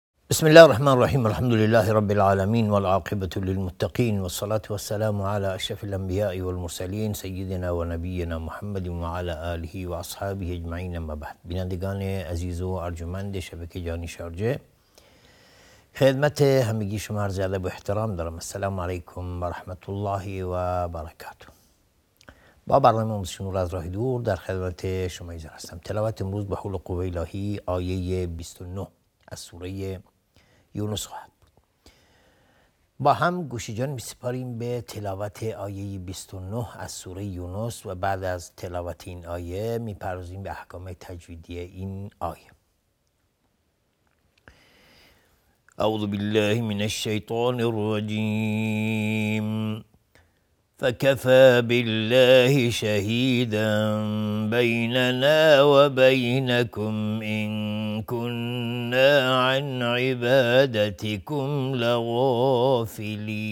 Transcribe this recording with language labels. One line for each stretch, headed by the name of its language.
Arabic: بسم الله الرحمن الرحيم الحمد لله رب العالمين والعاقبة للمتقين والصلاة والسلام على أشرف الأنبياء والمرسلين سيدنا و نبينا محمد وعلى آله و اصحابه اجمعین.
Persian: اما بعد، بینندگان عزیز و ارجمند شبکه جهانی شارجه، خدمت همگی شما عرض ادب و احترام دارم.
Arabic: السلام علیکم و رحمت الله و برکاته.
Persian: با برنامه آموزش نور از راه دور در خدمت شما حاضر هستم. تلاوت امروز به حول قوه الهی آیه 29 از سوره یونس خواهد بود. با هم گوش جان می‌سپاریم به تلاوت آیه 29 از سوره یونس و بعد از تلاوت این آیه می‌پردازیم به احکام تجویدی این آیه.
Arabic: اعوذ بالله من الشیطان الرجیم فكفى بالله شهيدا بيننا وبينكم إن كنا عن عبادتكم لغافلين.